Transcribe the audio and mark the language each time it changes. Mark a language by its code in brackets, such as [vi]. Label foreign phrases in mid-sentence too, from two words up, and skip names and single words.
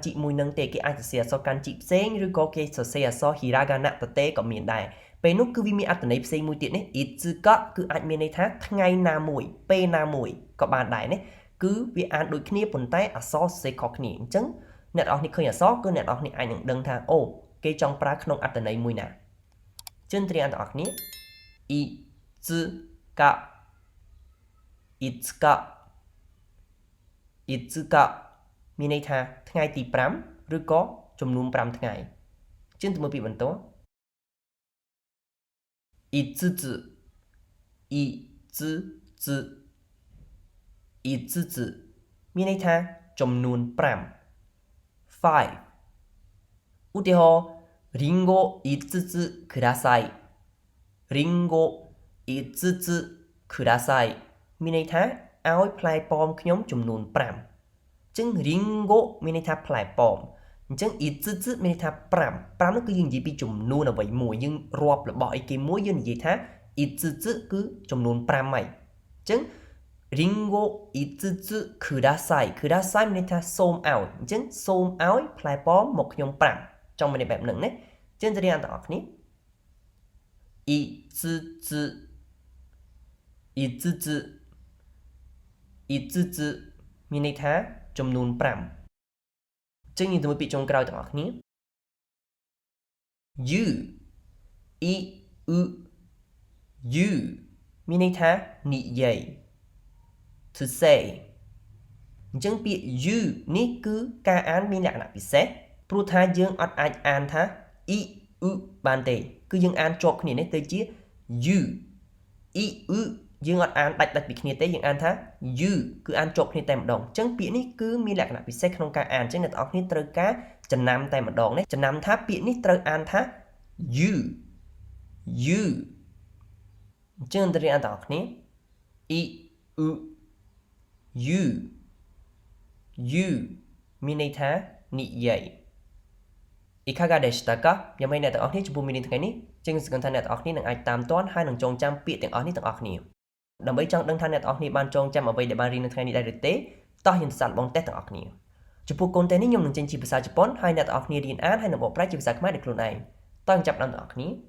[km] ជីមួយនឹងទេគេអាចសរសេរអក្សរកាន់ជីផ្សេងឬក៏គេសរសេរអក្សរ hiragana តទេក៏មានដែរពេលនោះគឺវាមានអត្ថន័យផ្សេងមួយទៀតនេះいつかគឺអាចមានន័យថាថ្ងៃណាមួយពេលណាមួយក៏បានដែរណាគឺវាអានដូចគ្នាប៉ុន្តែអក្សរសរសេរខុសគ្នាអញ្ចឹងអ្នកទាំងអស់គ្នាឃើញអក្សរគឺអ្នកទាំងអស់គ្នាអាចនឹងដឹងថាអូគេចង់ប្រើក្នុងអត្ថន័យមួយណាចឹងត្រៀមទាំងអស់គ្នា [ja] いつかいつか [km] いつかមានន័យថាថ្ងៃទី5ឬក៏ចំនួន5ថ្ងៃចឹងទៅមើលពាក្យបន្ទាប់ [ja] いつついつついつつ [km] មានន័យថាចំនួន5 5ឧទា ហរណ៍ [ja] りんご5つくださいりんご5つください [km] មានន័យថាឲ្យផ្លែប៉ោមខ្ញុំ ចំនួន5អញ្ចឹងりんごមានន័យថាផ្លែប៉ោមអញ្ចឹង5つមានន័យថា5នោះគឺយើងនិយាយពីចំនួនអ្វីមួយយើងរាប់របស់អីគេមួយយើងនិយាយថា5つគឺចំនួន5ហើយអញ្ចឹង [ja] りんご5つくださいください [km] មានន័យថាសូមឲ្យអញ្ចឹងសូមឲ្យផ្លែប៉ោមមកខ្ញុំ5ចង់មានបែបហ្នឹងណាចឹងទៅរៀនទាំងអស់គ្នា [ja] 5 つ5つ [km] 5つមានន័យថាចំនួន5ចឹងយើងទៅមើលពាក្យចុងក្រោយទាំងអស់គ្នាយូអ៊ីអ៊ូយូមានន័យថានិយាយ [en] to say [km] អញ្ចឹងពា ក្យ you នេះគឺការអានមានលក្ខណៈពិសេសព្រោះថាយើងអត់អាចអានថាអ៊ីអ៊ូបានទេគឺយើងអានជាប់គ្នានេះទៅជា you អ៊ីអ៊ូយើងអត់អានដាច់ពីគ្នាទេយើងអានថា you គឺអានជាប់គ្នាតែម្ដងអញ្ចឹងពាក្យនេះគឺមានលក្ខណៈពិសេសក្នុងការអានអញ្ចឹងអ្នកទាំងអស់គ្នាត្រូវការចំណាំតែម្ដងនេះចំណាំថាពាក្យនេះត្រូវអានថា you អញ្ចឹងទៅរៀនទាំងអស់គ្នាអ៊ីអ៊ូ you មានន័យថានិយាយ [ja] いかがでしたか [km] យ៉ាងម៉េចអ្នកទាំងអស់គ្នាចំពោះមេរៀនថ្ងៃនេះចឹងសង្ឃឹមថាអ្នកទាំងអស់គ្នានឹងអាចតាមទាន់ហើយនឹងចងចាំពាក្យទាំងអស់នេះទាំងអស់គ្នាដើម្បីចង់ដឹងថាអ្នកទាំងអស់គ្នាបានចងចាំអ្វីដែលបានរៀននៅថ្ងៃនេះដែរឬទេតោះយើងសាកល្បងតេស្តទាំងអស់គ្នាចំពោះកូនតេស្តនេះខ្ញុំនឹងចេញជាភាសាជប៉ុនហើយអ្នកទាំងអស់គ្នារៀនអានហើយនឹងបកប្រែជាភាសាខ្មែរដោយខ្លួនឯងតោះយើងចាប់ផ្ដើមទាំងអស់គ្នា